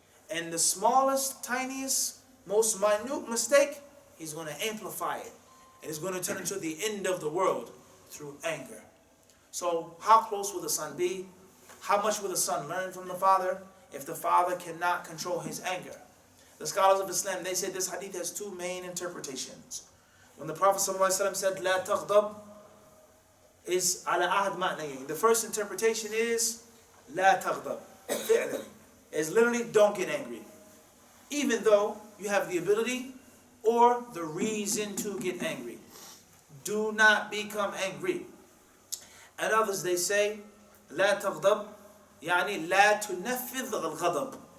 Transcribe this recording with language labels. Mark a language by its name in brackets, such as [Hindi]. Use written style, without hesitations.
[English] And the smallest, tiniest, most minute mistake, he's going to amplify it. And it's going to turn into the end of the world through anger. So how close will the son be? How much will the son learn from the father if the father cannot control his anger? The scholars of Islam, they say this hadith has two main interpretations. When the Prophet ﷺ said, [Arabic] لا تغضب, [English] is [Arabic] على أحد معنيين. [English] The first interpretation is, [Arabic] لا تغضب. [English] Is literally, don't get angry. Even though you have the ability or the reason to get angry. Do not become angry. And others, they say, [Arabic] لا تغضب, يعني لا تنفذ الغضب.